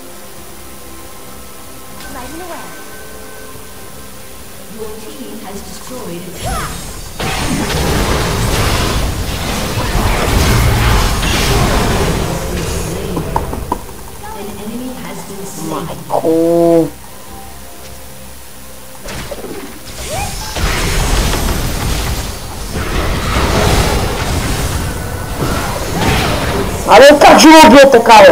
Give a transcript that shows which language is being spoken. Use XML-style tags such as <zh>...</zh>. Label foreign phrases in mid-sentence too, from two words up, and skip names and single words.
<en>Your team has destroyed a turret. An enemy has been slain.</en> <bg>Майко. Абе, как ще го убие така, бе?</bg>